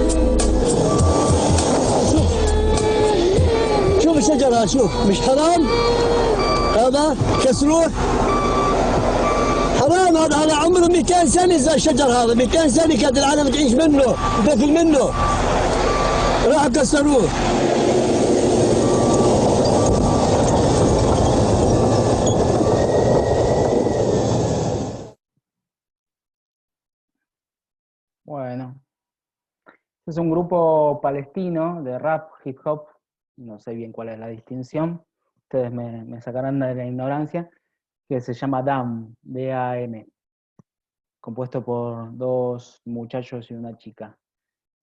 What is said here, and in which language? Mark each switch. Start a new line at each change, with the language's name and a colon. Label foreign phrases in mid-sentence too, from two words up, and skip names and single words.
Arabic: شوف الشجرة، شوف مش حرام هذا كسروه؟ حرام هذا عمره 200 سنة زي الشجر هذا. 200 سنة كانت العالم تعيش منه وتاكل منه، راحوا كسروه.
Spanish: Bueno, es un grupo palestino de rap, hip hop, no sé bien cuál es la distinción, ustedes me sacarán de la ignorancia, que se llama DAM, D-A-M, compuesto por dos muchachos y una chica.